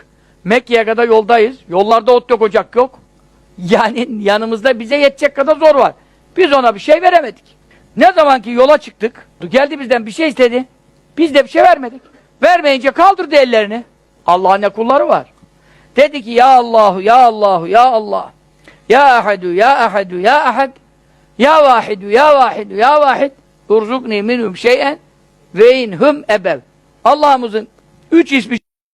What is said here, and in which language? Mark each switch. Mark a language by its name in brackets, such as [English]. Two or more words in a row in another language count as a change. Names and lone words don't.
[Turkish] Mekke'ye kadar yoldayız. Yollarda ot yok, ocak yok. Yani yanımızda bize yetecek kadar zor var. Biz ona bir şey veremedik. Ne zaman ki yola çıktık, geldi bizden bir şey istedi. Biz de bir şey vermedik. Vermeyince kaldırdı ellerini. Allah'ın ne kulları var. Dedi ki [Arabic] يا الله، يا الله، يا الله. يا أحد، يا أحد، يا أحد. يا واحد، يا واحد، يا واحد. ارزقني منهم شيئا وإن هم أبوا. [Turkish] Allah'ımızın 3 ismi